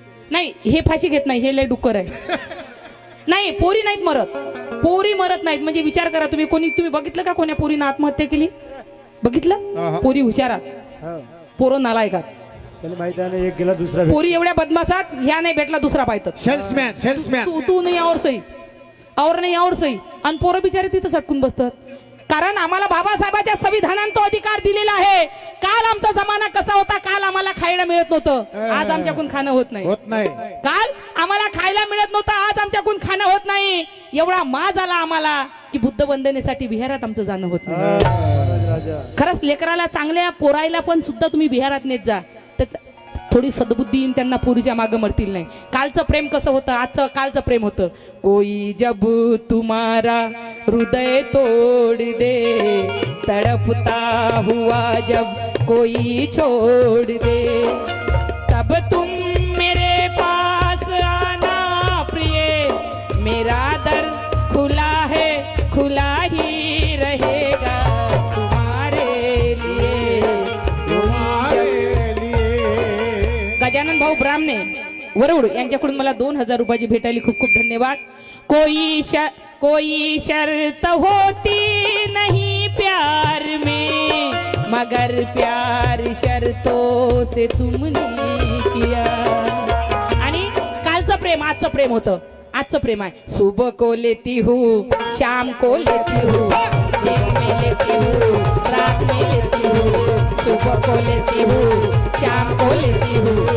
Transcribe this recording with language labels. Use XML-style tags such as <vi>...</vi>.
<mr>नाही, हे फाशी घेत नाही, हे लय डुक्कर आहे. नाही, पोरी नाहीत मरत, पोरी मरत नाहीत. म्हणजे विचार करा तुम्ही, तुम्ही बघितलं का कोण्या पोरीनं आत्महत्या केली? बघितलं? पोरी हुशारात, पोरं नालायकात. एक गेला दुसरा, पोरी एवढ्या बदमाशात, ह्या नाही भेटला दुसरा पाहतात. सेल्समॅन</mr> <hi>तू नाही और सही, और नाही और सही.</hi> <mr>आणि पोरं बिचारे तिथं सटकून बसतात. कारण आम्हाला बाबासाहेबांच्या संविधानात तो अधिकार दिलेला आहे. काल आमचा जमाना कसा होता, काल आम्हाला खायला मिळत नव्हतं, आज आमच्याकडून खाणं होत नाही. काल आम्हाला खायला मिळत नव्हतं, आज आमच्याकडून खाणं होत नाही. एवढा माज आला आम्हाला की बुद्ध वंदनेसाठी विहारात आमचं जाणं होत नाही. खरंच लेकराला, चांगल्या पोरायला पण सुद्धा तुम्ही विहारात नेत जा, तर थोडी सद्बुद्धी येईन त्यांना, पोरीच्या मागं मरतील नाही. कालचं प्रेम कसं होतं, आजचं कालचं प्रेम होतं.</mr> <hi>कोई जब तुम्हारा हृदय तोड़ दे, तड़पता हुआ जब कोई छोड़ दे, तब तुम मेरे पास आना प्रिय, मेरा दर खुला है, खुला ही रहेगा तुम्हारे लिए, तुम्हारे लिए.</hi> <mr>गजानन भाऊ ब्राह्मणे वरुड यांच्याकडून मला 2000 रुपयाची भेटायली, खूप खूप धन्यवाद.</mr> <hi>कोई शर्त होती नहीं प्यार में, मगर प्यार शर्तों से तुमने किया.</hi> <mr>आणि कालचं प्रेम आजचं प्रेम होतं, आजचं प्रेम आहे.</mr> <hi>सुबह को लेती हूँ, शाम को लेती हूँ, दिन में लेती हूँ, रात में लेती हूँ, सुबह को लेती हूँ, शाम को लेती हूँ.</hi>